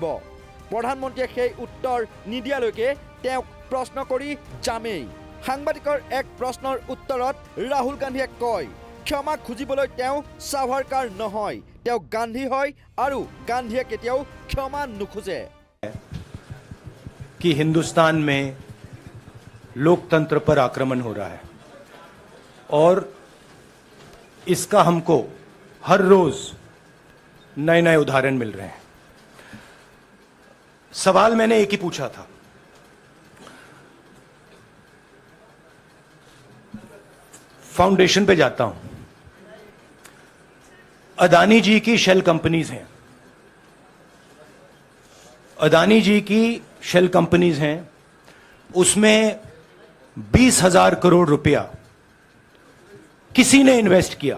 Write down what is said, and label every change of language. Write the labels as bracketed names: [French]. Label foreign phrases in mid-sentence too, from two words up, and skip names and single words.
[Assamese] প্ৰধানমন্ত্ৰীয়ে সেই উত্তৰ নিদিয়ালৈকে তেওঁক প্ৰশ্ন কৰি যামেই। সাংবাদিকৰ এক প্ৰশ্নৰ উত্তৰত ৰাহুল গান্ধীয়ে কয় ক্ষমা খুজিবলৈ তেওঁ সাভাৰকাৰ নহয়, তেওঁ গান্ধী হয় আৰু গান্ধীয়ে কেতিয়াও ক্ষমা নুখুজে। [Hindi] कि हिंदुस्तान में लोकतंत्र पर आक्रमण हो रहा है और इसका हमको हर रोज नए नए उदाहरण मिल रहे हैं। सवाल मैंने एक ही पूछा था, फाउंडेशन पे जाता हूं, अदानी जी की [English] shell companies [Hindi] हैं, अदानी जी की [English] shell companies [Hindi] हैं, उसमें 20,000 करोड़ रुपया किसी ने इन्वेस्ट किया।